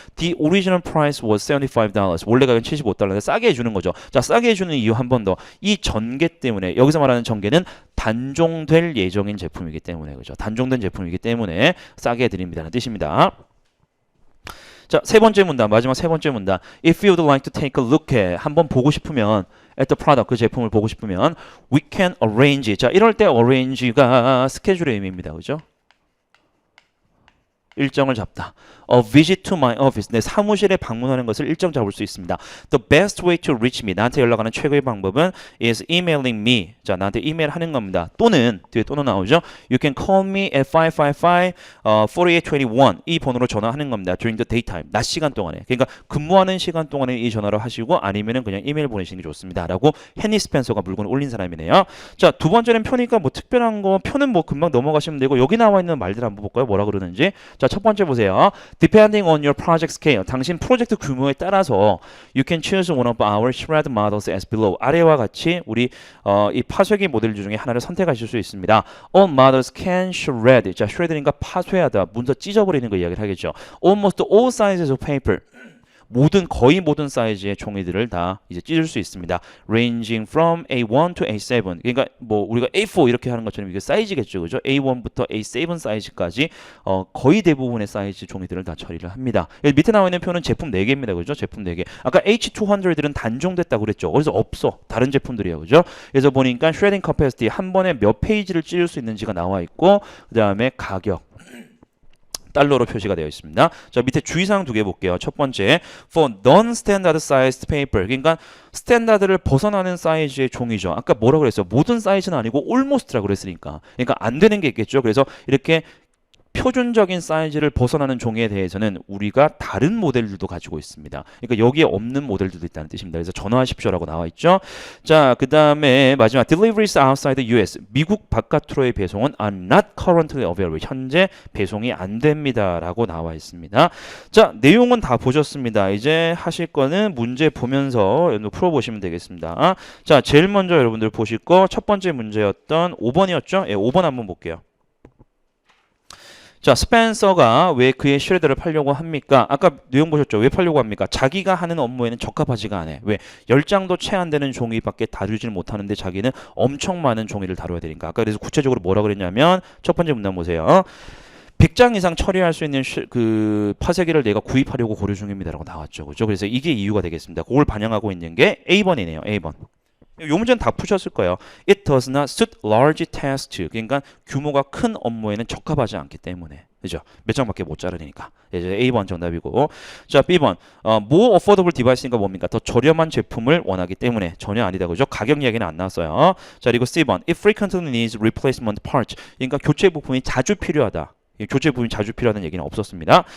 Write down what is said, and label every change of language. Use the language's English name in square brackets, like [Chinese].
[English] The original price was $75. [Korean] 원래 가격은 $75인데 싸게 해주는 거죠. 자, 싸게 해주는 이유 한 번 더. 이 전개 때문에 여기서 말하는 전개는 단종될 예정인 제품이기 때문에 그죠? 단종된 제품이기 때문에 싸게 해드립니다는 뜻입니다. 자, 세 번째 문단, 마지막 세 번째 문단. [English] If you'd like to take a look at, [Korean] 한번 보고 싶으면, [English] at the product, [Korean] 그 제품을 보고 싶으면, [English] we can arrange. [Korean] 자, 이럴 때 arrange가 스케줄의 의미입니다. 그죠? 일정을 잡다. [English] A visit to my office. [Korean] 내 사무실에 방문하는 것을 일정 잡을 수 있습니다. [English] The best way to reach me. [Korean] 나한테 연락하는 최고의 방법은 [English] is emailing me. [Korean] 자, 나한테 이메일하는 겁니다. 또는 뒤에 또는 나오죠. [English] You can call me at 555-4821. [Korean] 이 번호로 전화하는 겁니다. [English] During the daytime. [Korean] 낮 시간 동안에. 그러니까 근무하는 시간 동안에 이 전화로 하시고 아니면은 그냥 이메일 보내시는 게 좋습니다. 라고 헨리 스펜서가 물건을 올린 사람이네요. 자, 두 번째는 표니까 뭐 특별한 거 표는 뭐 금방 넘어가시면 되고 여기 나와 있는 말들 한번 볼까요? 뭐라 그러는지. 자, 첫 번째 보세요. [English] Depending on your project scale, [Korean] 당신 프로젝트 규모에 따라서 [English] you can choose one of our shred models as below. [Korean] 아래와 같이 우리 이 파쇄기 모델 중에 하나를 선택하실 수 있습니다. [English] All models can shred. [Korean] 자, shred니까 파쇄하다, 문서 찢어버리는 거 이야기를 하겠죠. [English] Almost all sizes of paper. [Korean] 거의 모든 사이즈의 종이들을 다 이제 찢을 수 있습니다. [English] Ranging from A1 to A7. [Korean] 그러니까 뭐 우리가 A4 이렇게 하는 것처럼 이게 사이즈겠죠, 그죠? A1부터 A7 사이즈까지 거의 대부분의 사이즈 종이들을 다 처리를 합니다. 여기 밑에 나와 있는 표는 제품 4개입니다, 그죠? 제품 4개. 아까 H200은 단종됐다고 그랬죠. 그래서 없어. 다른 제품들이에요, 그죠? 그래서 보니까 shredding capacity 한 번에 몇 페이지를 찢을 수 있는지가 나와 있고, 그 다음에 가격. 달러로 표시가 되어 있습니다. 자, 밑에 주의사항 2개 볼게요. 첫 번째, [English] for non-standard sized paper. [Korean] 그러니까 스탠다드를 벗어나는 사이즈의 종이죠. 아까 뭐라고 그랬어요? 모든 사이즈는 아니고 almost라고 그랬으니까. 그러니까 안 되는 게 있겠죠. 그래서 이렇게 표준적인 사이즈를 벗어나는 종이에 대해서는 우리가 다른 모델들도 가지고 있습니다. 그러니까 여기에 없는 모델들도 있다는 뜻입니다. 그래서 전화하십시오라고 나와 있죠. 자, 그 다음에 마지막 [English] deliveries outside the US. [Korean] 미국 바깥으로의 배송은 [English] are not currently available. [Korean] 현재 배송이 안 됩니다라고 나와 있습니다. 자, 내용은 다 보셨습니다. 이제 하실 거는 문제 보면서 풀어보시면 되겠습니다. 자, 제일 먼저 여러분들 보실 거 첫 번째 문제였던 5번이었죠? 예, 5번 한번 볼게요. 자, 스펜서가 왜 그의 슈레더를 팔려고 합니까? 아까 내용 보셨죠? 왜 팔려고 합니까? 자기가 하는 업무에는 적합하지가 않아요. 왜? 10장도 채 안 되는 종이밖에 다루질 못하는데 자기는 엄청 많은 종이를 다뤄야 되니까. 아까 그래서 구체적으로 뭐라 그랬냐면 첫 번째 문단 보세요. 100장 이상 처리할 수 있는 그 파쇄기를 내가 구입하려고 고려 중입니다라고 나왔죠. 그죠? 그래서 이게 이유가 되겠습니다. 그걸 반영하고 있는 게 A번이네요. A번. 요 문제는 다 푸셨을 거예요. [English] It does not suit large tasks. [Korean] 그러니까 규모가 큰 업무에는 적합하지 않기 때문에. 그죠? 몇 장밖에 못 자르니까. 이제 A번 정답이고. 자, B번. [English] more affordable device [Korean] 니까 뭡니까? 더 저렴한 제품을 원하기 때문에 전혀 아니다. 그죠? 가격 이야기는 안 나왔어요. 자, 그리고 C번. [English] It frequently needs replacement parts. [Korean] 그러니까 교체 부품이 자주 필요하다. 교체 부품이 자주 필요하다는 얘기는 없었습니다.